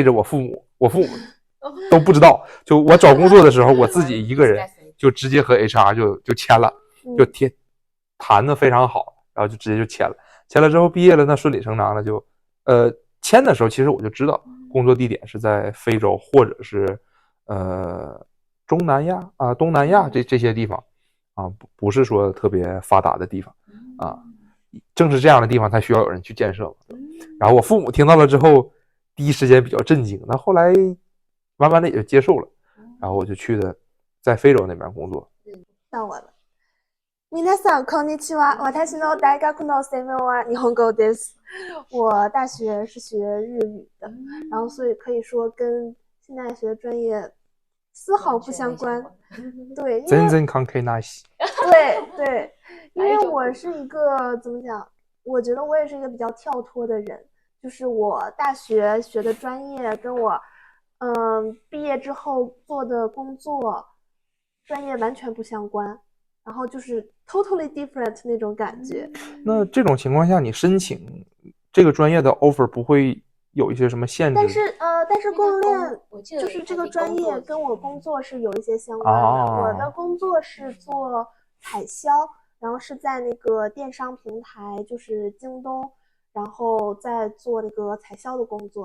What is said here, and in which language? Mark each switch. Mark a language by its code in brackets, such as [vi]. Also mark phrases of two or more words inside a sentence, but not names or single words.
[zh] 着我父母都不知道，就我找工作的时候，我自己一个人就直接和 HR 就签了，就谈的非常好，然后就直接就签了之后毕业了，那顺理成章了就签的时候其实我就知道工作地点是在非洲或者是中南亚啊东南亚这些地方啊，不是说特别发达的地方啊，正是这样的地方才需要有人去建设。然后我父母听到了之后第一时间比较震惊，那后来慢慢的也就接受了，然后我就去的在非洲那边工作。到我了。 [ja] 皆さんこんにちは。私の大学の専門は日本語です。 [zh] 我大学是学日语的，然后所以可以说跟现在学的专业丝毫不相关。对， [ja] 全然関係ないし。 [zh] 对，因为我是一个怎么讲？我觉得我也是一个比较跳脱的人，就是我大学学的专业跟我毕业之后做的工作专业完全不相关，然后就是 [en] totally different [zh] 那种感觉。那这种情况下，你申请这个专业的 offer 不会有一些什么限制？但是供应链就是这个专业跟我工作是有一些相关的。我的工作是做采销，然后是在那个电商平台，就是京东，然后在做那个采销的工作。